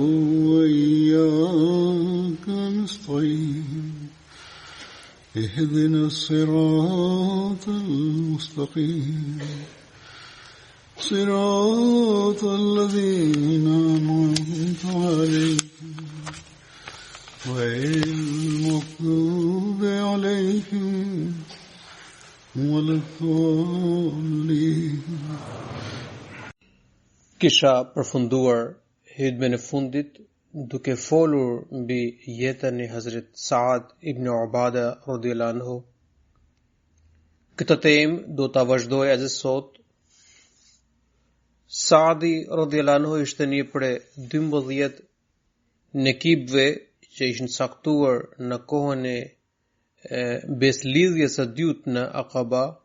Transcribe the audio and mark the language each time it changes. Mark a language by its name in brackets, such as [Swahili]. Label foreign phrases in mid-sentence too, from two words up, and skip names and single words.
[Arabic] وإياك نستعين اهدنا الصراط المستقيم صراط الذين أنعمت عليهم غير المغضوب عليهم ولا الضالين. [Albanian] Kisha përfunduar hutben e fundit duke folur mbi jetën e Hazrat Saad ibn Ubada [Arabic] رضي الله عنه. [Albanian] Këtë temë do ta vazhdoj edhe sot. Saadi [Arabic] رضي الله عنه [Albanian] ishte një prej 12 nekibëve që ishin caktuar në kohën e beslidhjes së dytë në Aqaba.